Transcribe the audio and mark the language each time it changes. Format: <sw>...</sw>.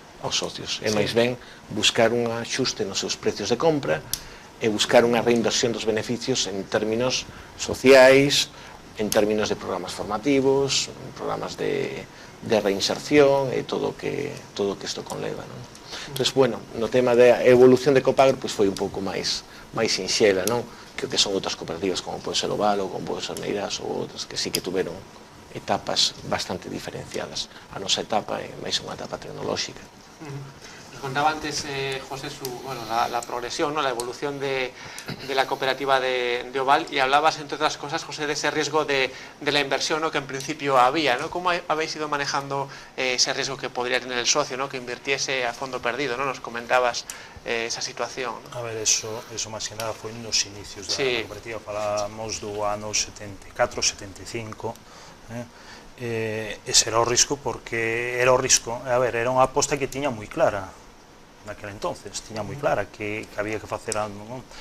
<gl>socios, é máis ben buscar un axuste nos seus precios de compra e buscar unha reinversión dos beneficios en términos sociais, en términos de programas formativos, programas de reinserción e todo o que isto conleva, non? Entón, bueno, no tema da evolución de Copagro, pois foi un pouco máis sinxela, non? Que o que son outras cooperativas como pode ser o Val ou como pode ser Meirás ou outras que sí que tuveron etapas bastante diferenciadas. A nosa etapa é máis unha etapa tecnolóxica.</gl> <es>Nos contaba antes, José, la progresión, ¿no? La evolución de la cooperativa de Oval, y hablabas, entre otras cosas, José, de ese riesgo de la inversión, ¿no? Que en principio había, ¿no? ¿Cómo habéis ido manejando ese riesgo que podría tener el socio, ¿no? Que invirtiese a fondo perdido, ¿no? Nos comentabas esa situación, ¿no?</es> <gl>A ver, eso máis que nada foi nos inicios da cooperativa, falamos do ano 74, 75, ese era o risco, porque era o risco, a ver, era unha aposta que tiña moi clara naquele entonces, tiña moi clara que había que facer non?</gl>